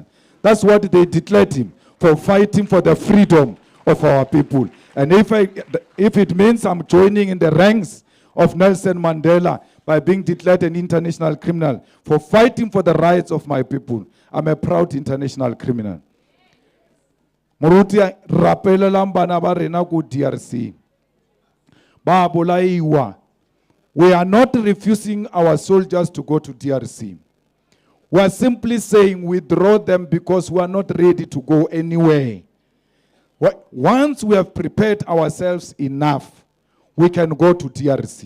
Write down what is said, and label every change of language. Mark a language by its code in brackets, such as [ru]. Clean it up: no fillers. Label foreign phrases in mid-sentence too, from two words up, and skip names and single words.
[en] That's what they declared him, for fighting for the freedom of our people. And if it means I'm joining in the ranks of Nelson Mandela by being declared an international criminal for fighting for the rights of my people, I'm a proud international criminal. [nso] Moruti rapelelang bana ba rena ko DRC. Ba bolaiwa. [en] We are not refusing our soldiers to go to DRC. We are simply saying withdraw them because we are not ready to go anywhere. Once we have prepared ourselves enough, we can go to DRC.